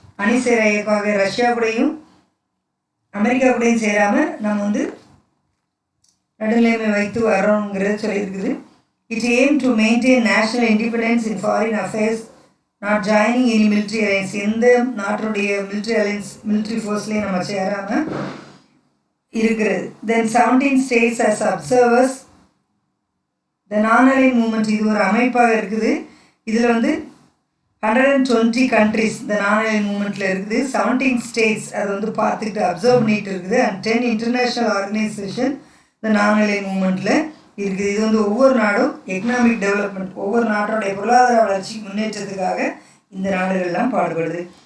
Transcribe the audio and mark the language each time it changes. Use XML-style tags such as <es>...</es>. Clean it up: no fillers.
<ta>அணி சேர இயக்கமாக ரஷ்யா கூடயும் அமெரிக்கா கூடயும் சேராமல் நம்ம வந்து நடுநிலைமை வைத்து வரோங்கிறது சொல்லியிருக்குது.</ta> <en>It aim to maintain national independence in foreign affairs, not joining any military alliance.</en> <ta>எந்த நாட்டுடைய மிலிட்ரி அலையன்ஸ், மிலிட்ரி ஃபோர்ஸ்லேயும் நம்ம சேராமல் இருக்கிறது.</ta> <en>Then 17 states as observers.</en> <ta>த நான் அலைன் மூமெண்ட் இது ஒரு அமைப்பாக இருக்குது. இதில் வந்து 120 countries இந்த நான் அலைன் மூமெண்ட்டில் இருக்குது. 17 states அதை வந்து பார்த்துக்கிட்டு அப்சர்வ் பண்ணிட்டு இருக்குது. அண்ட் 10 international organization இந்த நான் அலைன் மூமெண்ட்டில் இருக்குது. இது வந்து ஒவ்வொரு நாடும் எக்கனாமிக் டெவலப்மெண்ட், ஒவ்வொரு நாட்டோடைய பொருளாதார வளர்ச்சி முன்னேற்றத்துக்காக இந்த நாடுகள்லாம் பாடுபடுது.</ta>